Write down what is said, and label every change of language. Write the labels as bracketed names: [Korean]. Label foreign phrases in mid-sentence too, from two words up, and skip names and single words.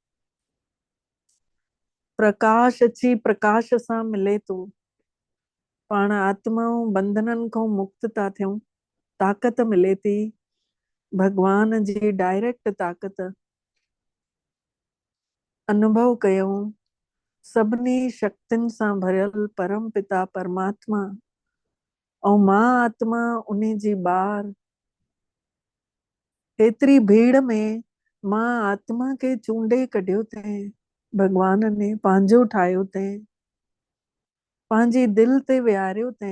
[Sindhi] प्रकाश अची प्रकाश सां मिले थो। पाण आत्माऊं बंधननि खां मुक्त था थियूं। ताक़त मिले थी भगवान जी डायरेक्ट ताक़त। अनुभव कयूं सभिनी शक्तियुनि सां भरियल परम पिता परमात्मा ऐं मां आत्मा उन जी ॿार। एतिरी भीड़ में मां आत्मा खे चूंडे कढियो अथई। भगवान ने पंहिंजो ठाहियो अथई। पंहिंजी दिलि ते विहारियो अथई।